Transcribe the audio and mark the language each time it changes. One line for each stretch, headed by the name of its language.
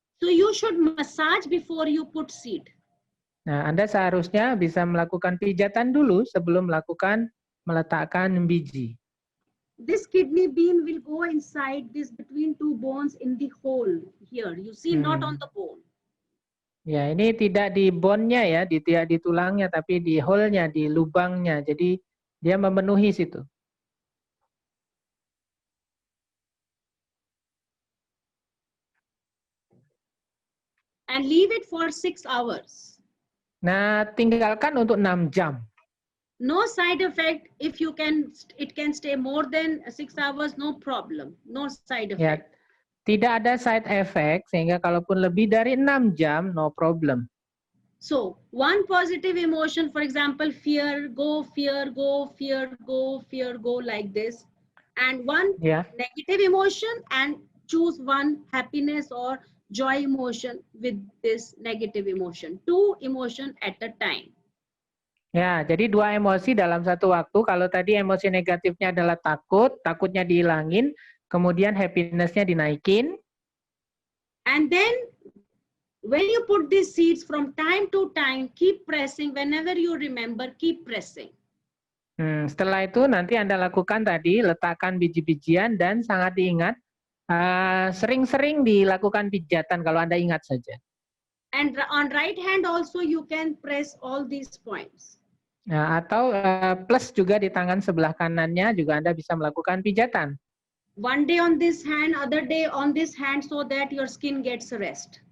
English: So you should massage before you put seed.
Indonesian: Nah, Anda seharusnya bisa melakukan pijatan dulu sebelum meletakkan biji.
English: This kidney bean will go inside this between two bones in the hole here. You see, not on the bone.
Indonesian: Ya, ini tidak di bone-nya ya, tidak di tulangnya, tapi di hole-nya, di lubangnya. Jadi dia memenuhi situ.
English: And leave it for 6 hours.
Indonesian: Nah, tinggalkan untuk 6 jam.
English: No side effect. If you can, it can stay more than 6 hours, no problem. No side effect.
Indonesian: Ya, tidak ada side effect, sehingga kalaupun lebih dari 6 jam,
English: no problem. So, one positive emotion, for example, fear, go, fear, go, fear, go, fear, go, like this. And one negative emotion, and choose one happiness or joy emotion with this negative emotion. 2 emotion at a time.
Indonesian: Ya, jadi 2 emosi dalam satu waktu. Kalau tadi emosi negatifnya adalah takut, takutnya dihilangin, kemudian happiness-nya dinaikin.
English: And then when you put these seeds, from time to time, keep pressing. Whenever you remember, keep pressing.
Indonesian: Setelah itu nanti Anda lakukan tadi, letakkan biji-bijian dan sangat diingat, sering-sering dilakukan pijatan kalau Anda ingat saja.
English: And on right hand also you can press all these points.
Indonesian: Nah, atau plus juga di tangan sebelah kanannya juga Anda bisa melakukan pijatan.
English: One day on this hand, other day on this hand, so that your skin gets rest.